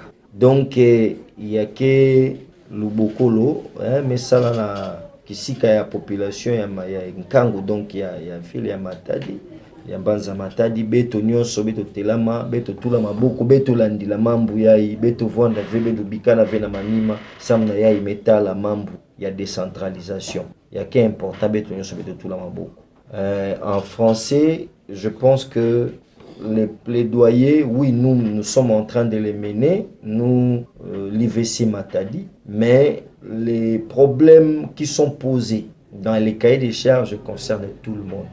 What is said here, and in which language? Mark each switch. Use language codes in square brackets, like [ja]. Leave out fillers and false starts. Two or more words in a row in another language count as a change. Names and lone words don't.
[ktu] Donc yake lubokolo mesala na kisika ya population ya nkango, donc ya ville ya Matadi, ya Mbanza Matadi, beto nyonso, beto telama, beto tula maboko, beto landila mambu yai, beto vwanda ve, beto bikana ve na manima, samna yai metala mambu ya décentralisation. Yake important beto nyonso, beto tula maboko. [fr] En français, je pense que les plaidoyers, oui, nous sommes en train de les mener, nous, l'IVC Matadi, mais les problèmes qui sont posés dans les cahiers des charges concernent tout le monde.